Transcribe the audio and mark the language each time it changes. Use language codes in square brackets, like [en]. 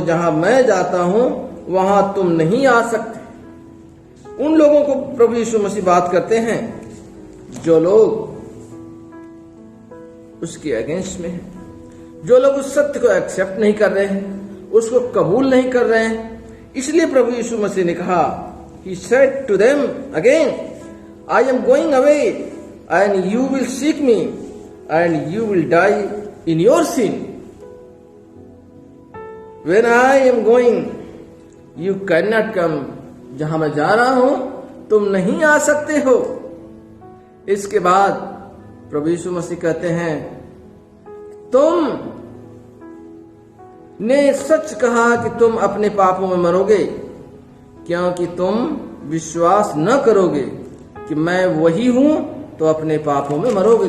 [hi] जहां मैं जाता हूं वहां तुम नहीं आ सकते। उन लोगों को प्रभु यीशु मसीह बात करते हैं जो लोग उसके अगेंस्ट में हैं, जो लोग उस सत्य को एक्सेप्ट नहीं कर रहे हैं, उसको कबूल नहीं कर रहे हैं। इसलिए प्रभु यीशु मसीह ने कहा, [en] He said to them again, I am going away and you will seek me and you will die in your sin. When I am going, you cannot come. [hi] जहां मैं जा रहा हूं तुम नहीं आ सकते हो। इसके बाद प्रभु यीशु मसीह कहते हैं, तुम ने सच कहा कि तुम अपने पापों में मरोगे, क्योंकि तुम विश्वास न करोगे कि मैं वही हूं तो अपने पापों में मरोगे।